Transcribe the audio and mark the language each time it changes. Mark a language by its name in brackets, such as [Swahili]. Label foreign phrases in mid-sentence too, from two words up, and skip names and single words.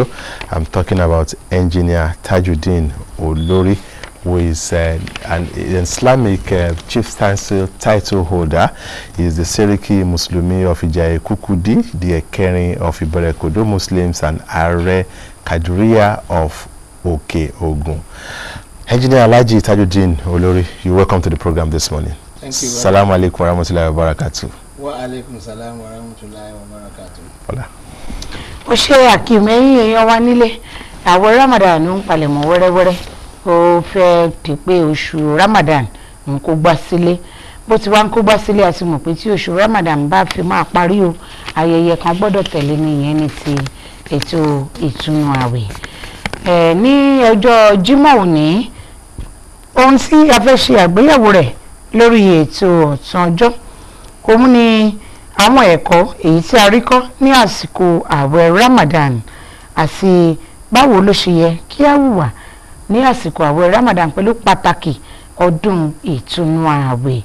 [English] I'm talking about engineer Tajudeen Olori, who is an Islamic chief title holder. He is the Seriki Muslimi of Ijaye Kukudi, the Ekering of Iberekodo Muslims, and Are Kadriya of Oke Ogun. Engineer Alhaji Tajudeen Olori, you're welcome to the program this morning. Thank you. [Arabic] السلام عليكم ورحمة الله وبركاته. وعليكم السلام ورحمة الله وبركاته. Hola. [Yoruba] Ó ṣe àkìmẹ́yìn èèyàn wa nílé àwọn Ramadan ń palẹ̀mọ́ wẹ́rẹ́wẹ́rẹ́ ó fẹ́ ti pé oṣù Ramadan ń kó gbá sílé bó ti wá ń kó gbá sílé àti mọ̀ pé tí oṣù Ramadan bá fi máa parí o ayẹyẹ kan gbọ́dọ̀ tẹ̀lé nìyẹn ní ti ètò ìtúnu àwẹ̀ ní ọjọ́ Jímọ̀ òní ohun tí a fẹ́ ṣe àgbéyẹ̀wò rẹ̀ lórí ètò ọ̀tún ọjọ́ òun ni àwọn ẹ̀kọ́ èyí tí a rí kọ́ ní àsìkò ààwẹ̀ Ramadan àti báwo ló ṣe yẹ kí a hùwà ní àsìkò ààwẹ̀ Ramadan pẹ̀lú pàtàkì ọdún ìtúnu ààwẹ̀.